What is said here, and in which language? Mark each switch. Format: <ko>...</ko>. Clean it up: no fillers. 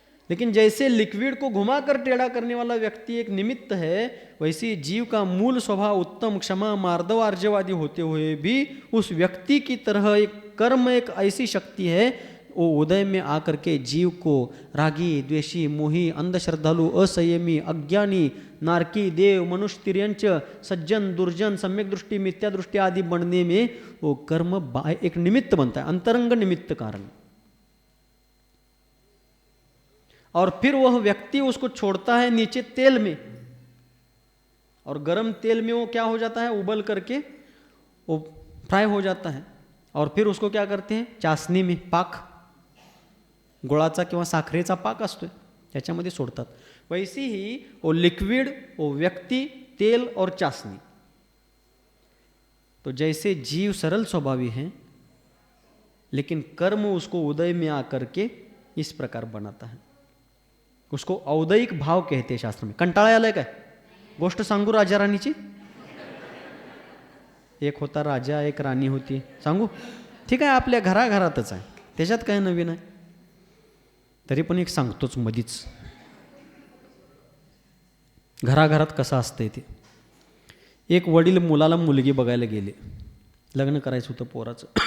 <hi>लेकिन जैसे लिक्विड को घुमाकर टेढ़ा करने वाला व्यक्ति एक निमित्त है, वैसे जीव का मूल स्वभाव उत्तम, क्षमा, मार्दव, आर्जवादी होते हुए भी उस व्यक्ति की तरह एक कर्म, एक ऐसी शक्ति है, वो उदय में आकर के जीव को रागी, द्वेषी, मोही, अंधश्रद्धालु, असंयमी, अज्ञानी, नारकी, देव, मनुष्य, तिर्यंच, सज्जन, दुर्जन, सम्यक दृष्टि, मिथ्या दृष्टि आदि बनने में वो कर्म एक निमित्त बनता है, अंतरंग निमित्त कारण। और फिर वह व्यक्ति उसको छोड़ता है नीचे तेल में, और गर्म तेल में वो क्या हो जाता है? उबल करके वो फ्राई हो जाता है, और फिर उसको क्या करते हैं, चाशनी में पाक,</hi> <mr>गुळाचा किंवा साखरेचा पाक असतोय त्याच्यामध्ये सोडतात.</mr> <hi>वैसी ही वो लिक्विड, वो व्यक्ति, तेल और चाशनी. तो जैसे जीव सरल स्वभावी हैं, लेकिन कर्म उसको उदय में आकर के इस प्रकार बनाता है. उसको औदयिक भाव कहते हैं शास्त्र में.</hi> <mr>कंटाळा आलाय काय? गोष्ट सांगू राजा राणीची. एक होता राजा, एक राणी होती. सांगू? ठीक आहे, आपल्या घराघरातच आहे, त्याच्यात काय नवीन आहे. तरी पण एक सांगतोच मधीच. घराघरात कसं असतंय ते. एक वडील मुलाला मुलगी बघायला गेले, लग्न करायचं होतं पोराचं.</mr>